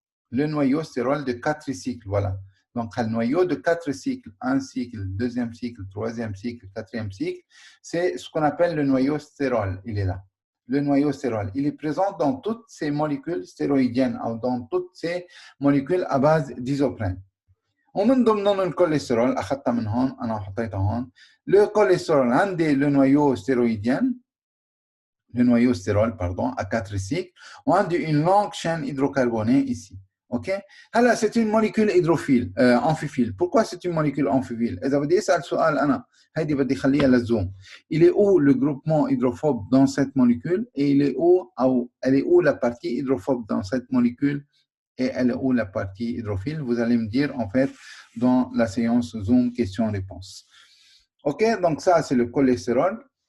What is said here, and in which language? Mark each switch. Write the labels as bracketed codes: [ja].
[fr] Le noyau stérol de 4 cycles, voilà. Donc, le noyau de 4 cycles, un cycle, deuxième cycle, troisième cycle, quatrième cycle, c'est ce qu'on appelle le noyau stérol, il est là. le noyau stérol. Il est présent dans toutes ces molécules stéroïdiennes, ou dans toutes ces molécules à base d'isoprène. [ar] ومن ضمنهم الكوليسترول أخذتها من هون أنا حطيتها هون. [fr] Le cholestérol عندي le noyau stéroïdien, le noyau stérol, pardon, à 4 cycles, on a une longue chaîne hydrocarbonée ici. OK? هلا c'est une molécule hydrophile, amphiphile. Pourquoi c'est une molécule amphiphile? [ar] إذا بدي أسأل سؤال أنا هيدي بدي خليها للزوم. [fr] Il est où le groupement hydrophobe dans cette molécule et il est où أو elle est où la partie hydrophobe dans cette molécule et elle est où la partie hydrophile? Vous allez me dire en fait dans la séance Zoom questions-réponses. OK? Donc ça c'est le cholestérol.